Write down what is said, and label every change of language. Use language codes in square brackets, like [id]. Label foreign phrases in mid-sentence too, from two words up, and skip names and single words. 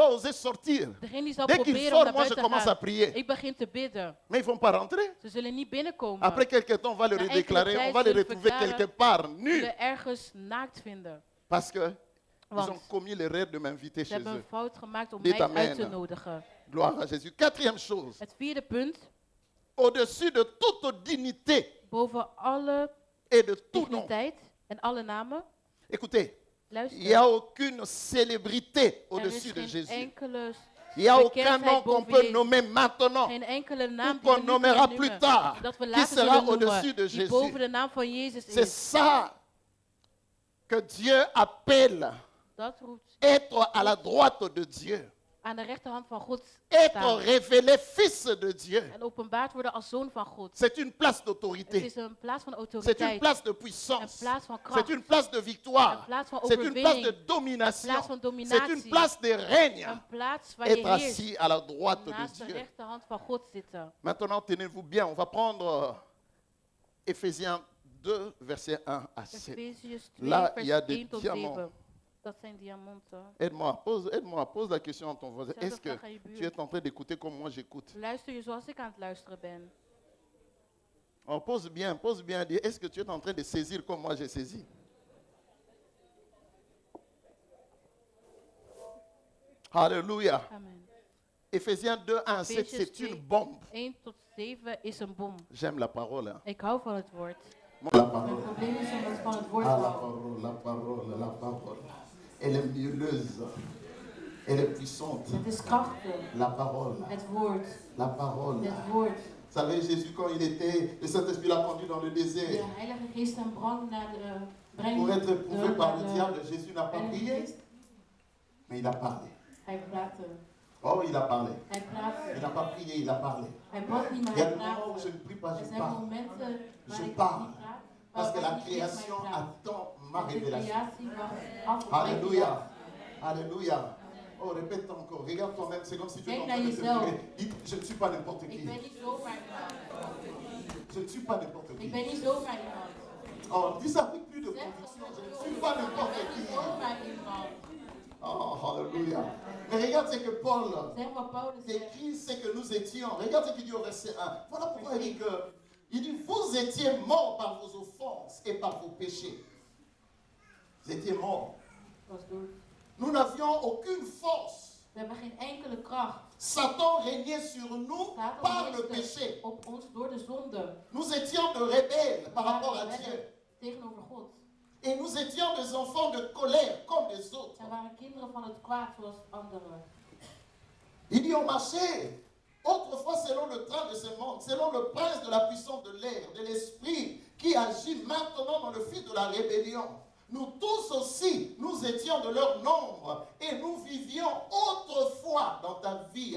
[fr] oser sortir. [nl] Degene die zal [fr] Dès qu'ils [nl] proberen om [fr] sortent, [nl] naar [fr] moi je [nl] buiten te [fr] commence à [nl] gaan. [fr] prier. [nl] Ik begin te bidden. [fr] Mais ils ne vont pas rentrer. [nl] Ze zullen niet binnenkomen. [fr] Après quelques temps, on va le [nl] Na enkele [fr] redéclarer, [nl] tijd [fr] on va les [nl] zullen we [fr] retrouver [nl] verklaren, [fr] quelque part, [nl] Ze [fr] nus. [nl] zullen ergens naakt vinden. [fr] Parce qu'ils [nl] Want [fr] ont commis l'erreur de m'inviter [nl] ze chez hebben eux. een fout gemaakt om [fr] Dit [nl] mij uit [fr] amen. [nl] te nodigen. [fr] Gloire à Jésus. Quatrième chose, [nl] Het vierde punt. [fr] au-dessus de toute dignité [nl] boven alle [fr] et de tout nom. [nl] digniteit en alle namen. [fr] Écoutez, il [nl] Luister, [fr] n'y a aucune célébrité [nl] er is [fr] au-dessus de [nl] geen [fr] Jésus. [nl] enkele, [fr] Il n'y a aucun [nl] bekendheid [fr] nom qu'on [nl] boven [fr] peut [nl] Jezus. [fr] nommer maintenant [nl] geen enkele [fr] ou [nl] naam die [fr] qu'on [nl] we nu [fr] nommera [nl] kunnen [fr] plus [nl] noemen, [fr] tard [nl] dat we [fr] qui [nl] later [fr] sera [nl] zullen [fr] au-dessus [nl] noemen, [fr] de [nl] die boven [fr] Jésus. [nl] de naam van Jezus [fr] C'est [nl] is. [fr] ça que Dieu appelle [nl] Dat roept [fr] être à la droite de Dieu, [nl] aan de rechterhand van God [fr] être [nl] staan. [fr] révélé fils de Dieu. [nl] En openbaard worden als zoon van God. [fr] C'est une place [nl] Het [fr] d'autorité, [nl] is een plaats van [fr] c'est une [nl] autoriteit. [fr] place de [nl] Een [fr] puissance, [nl] plaats van [fr] c'est [nl] kracht. [fr] une place de [nl] Een [fr] victoire, [nl] plaats van [fr] c'est une place de [nl] overwinning. [fr] domination, [nl] Een plaats van [fr] c'est une [nl] dominatie. [fr] place de règne. [nl] Een plaats waar je [fr] Être [nl] heerst. [fr] assis à la droite de [nl] Naast de [fr] Dieu. [nl] rechterhand van God zitten. [fr] Maintenant, tenez-vous bien, on va prendre Éphésiens 2, verset 1 à 7. [nl] Efeziërs 2, [fr] Là, il y a [nl] vers [fr] des [nl] 1 tot [fr] diamants. [nl] 7. Dat zijn diamanten. [fr] Aide-moi, pose la question à ton voisin. [nl] Zeg [fr] Est-ce [nl] de [fr] que [nl] vraag aan je [fr] tu [nl] buur. [fr] es en train d'écouter comme moi j'écoute? [nl] Luister je zoals ik aan het luisteren ben. [fr] Oh, pose bien, dis, est-ce que tu es en train de saisir comme moi j'ai saisi? Alléluia. Amen. Éphésiens 2, 1 à 7, [nl] Efeziërs [fr] c'est une [nl] 2, [fr] bombe. [nl] 1 tot 7 is een bom. [fr] J'aime la parole. Hein. [nl] Ik hou van het woord. [fr] La [nl] Mijn [fr] parole. [nl] probleem is om het van het woord [fr] Ah, [nl] te [fr] la [nl] houden. [fr] parole, la parole, la parole. Elle est mielleuse. Elle est puissante. [nl] Het is krachtig. [fr] La parole. [nl] Het woord. [fr] La parole. [nl] Het woord. [fr] Vous savez, Jésus, quand il était, le Saint-Esprit l'a conduit dans le [nl] De [fr] désert. [nl] Heilige Geest hem brang naar de [fr] Pour être éprouvé par le [nl] de diable, Jésus n'a pas Heilige [fr] prié, [nl] Geest. [fr] mais il a parlé. [nl] Hij praatte. [fr] Oh, il a parlé. [nl] Hij [fr] Il [nl] praatte. [fr] n'a pas prié, il a parlé. [nl] Hij bad niet, maar [fr] Il y a [nl] hij [fr] des moments où je [nl] praatte. [fr] ne prie pas, [nl] Er [fr] je [nl] zijn [fr] parle. [nl] momenten waar [fr] Je [nl] ik [fr] parle. [nl] niet praat, [fr] Parce que [nl] waar [fr] la [nl] ik niet echt [fr] création [nl] mij praat. [fr] attend ma [nl] Want de [fr] révélation. [nl] creatie wacht af op mijn [fr] Alléluia. Alléluia. Oh, répète encore. Regarde toi-même. C'est comme si tu étais en train de te [nl] Kijk naar [fr] prier. Dis, je ne suis pas n'importe [nl] Ik [fr] qui. [nl] ben niet zomaar iemand. [fr] Je ne suis pas n'importe [nl] Ik [fr] qui. [nl] ben niet zomaar iemand. [fr] Oh, dis ça avec plus de [nl] Zeg [fr] conviction. [nl] dat [fr] Je ne [nl] zo. [fr] suis pas [nl] Ik [fr] n'importe [nl] ben niet [fr] qui. [nl] zomaar iemand. [fr] Oh, alléluia. Mais regarde ce que Paul [nl] Zeg wat Paulus zegt. [fr] écrit, c'est que nous étions. Regarde ce qu'il dit au verset 1. Voilà pourquoi il dit que, il dit, vous étiez morts par vos offenses et par vos péchés. Vous étiez morts. [nl] Was door. [fr] Nous n'avions aucune force. [nl] We hebben geen enkele kracht. [fr] Satan régnait sur nous [nl] Satan [fr] par le [nl] heerste [fr] péché. [nl] op ons door de zonde. [fr] Nous étions de rebelles par [nl] We [fr] rapport à [nl] waren [fr] Dieu. [nl] rebellen tegenover God. [fr] Et nous étions des enfants de colère comme les autres. [nl] En waren kinderen van het kwaad zoals anderen. [fr] Il dit on marchait autrefois selon le train de ce monde, selon le prince de la puissance de l'air, de l'esprit qui agit maintenant dans le fils de la rébellion. Nous tous aussi, nous étions de leur nombre et nous vivions autrefois dans ta vie.